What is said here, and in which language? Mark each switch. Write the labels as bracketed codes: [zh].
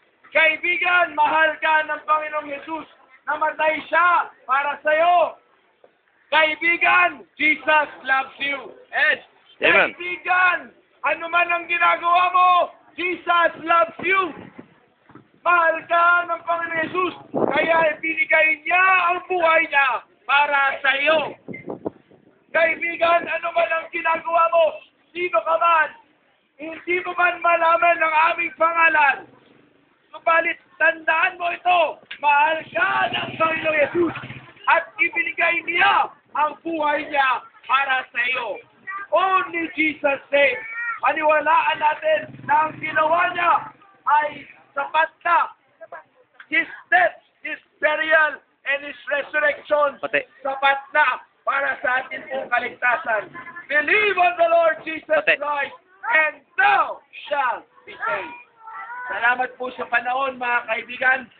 [tl] Kaibigan, mahal ka ng Panginoong Jesus. Namatay siya para sa'yo. [en] Kaibigan, Jesus loves you. Yes. Amen. [tl] Kaibigan, ano man ang ginagawa mo, [en] Jesus loves you. [tl] Mahal ka ng Panginoong Jesus. Kaya binigay niya ang buhay niya para sa'yo. Kaibigan, ano man ang ginagawa mo, sino ka man, hindi mo man malaman ang aming pangalan. Subalit, tandaan mo ito, mahal ka ng Panginoong Jesus at ibinigay niya ang buhay niya para sa iyo. [en] Only Jesus said, [tl] paniwalaan natin na ang ginawa niya ay sapat na. [en] His death, His burial, and His resurrection, [tl] Pati. sapat na para sa atin pong kaligtasan. [en] Believe on the Lord Jesus Christ, and thou shalt be saved. [tl] Salamat po sa panahon, mga kaibigan.